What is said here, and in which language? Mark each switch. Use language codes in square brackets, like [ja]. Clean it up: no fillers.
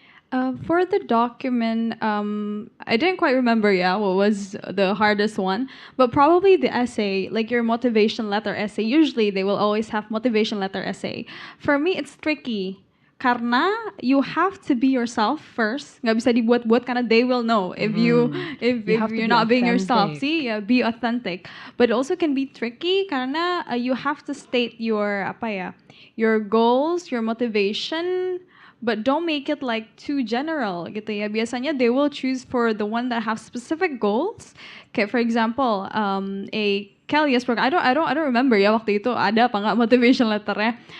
[en] For the document, I didn't quite remember, what was the hardest one, but probably the essay, like your motivation letter essay. Usually, they will always have motivation letter essay. For me, it's tricky. Karena you have to be yourself first. [id] Nggak bisa dibuat-buat karena [en] they will know if if You have to not being yourself. authentic. See, be authentic. But it also can be tricky karena you have to state your your goals, your motivation, but don't make it like too general [id] gitu ya. [en] Biasanya they will choose for the one that have specific goals. Okay, for example, a Kelly's program. I don't remember ya [id] waktu itu ada apa nggak motivation letternya.